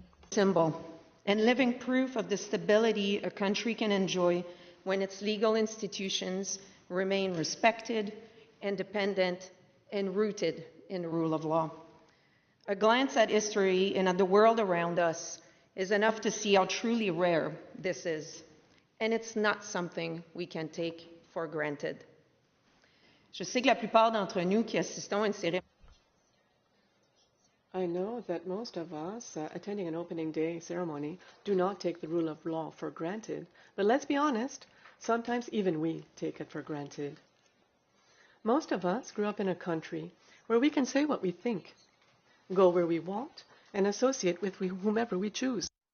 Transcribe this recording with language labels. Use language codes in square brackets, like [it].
[en] Symbol and living proof of the stability a country can enjoy when its legal institutions remain respected, independent, and rooted in the rule of law. A glance at history and at the world around us is enough to see how truly rare this is, and it's not something we can take for granted. [fr] Je sais que la plupart d'entre nous qui assistons à une cérémonie [en] I know that most of us attending an opening day ceremony do not take the rule of law for granted, but let's be honest, sometimes even we take it for granted. Most of us grew up in a country where we can say what we think, go where we want, and associate with whomever we choose.